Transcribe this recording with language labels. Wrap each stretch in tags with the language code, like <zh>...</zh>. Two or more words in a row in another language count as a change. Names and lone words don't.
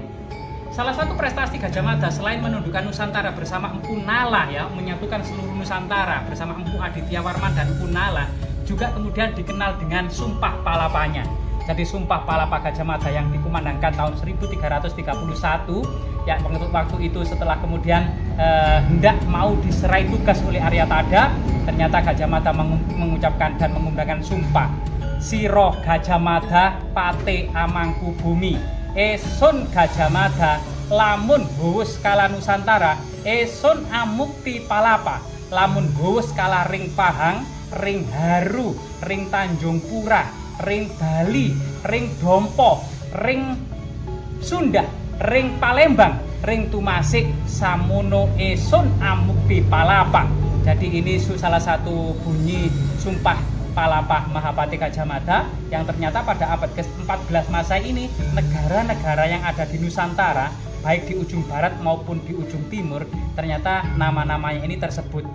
<id>Salah satu prestasi Gajah Mada selain menundukkan Nusantara bersama Empu Nala ya, menyatukan seluruh Nusantara bersama Empu Adityawarman dan Empu Nala, juga kemudian dikenal dengan Sumpah Palapanya. Jadi Sumpah Palapa Gajah Mada yang dikumandangkan tahun 1331 ya, waktu itu setelah kemudian hendak mau diserai tugas oleh Aryatada, ternyata Gajah Mada mengucapkan dan mengumandangkan sumpah.</id> <kaw>Siro Gajah Mada pate amangku bumi, esun Gajah Mada lamun huwus kala Nusantara, esun amukti palapa, lamun huwus kala ring Pahang, ring Haru, ring Tanjung Pura, ring Bali, ring Dompo, ring Sunda, ring Palembang, ring Tumasik, samono esun amukti palapa.</kaw> <id>Jadi ini salah satu bunyi sumpah Palapa Mahapati Gajah Mada yang ternyata pada abad ke-14 Masehi ini negara-negara yang ada di Nusantara, baik di ujung barat maupun di ujung timur, ternyata nama-namanya ini tersebut.</id>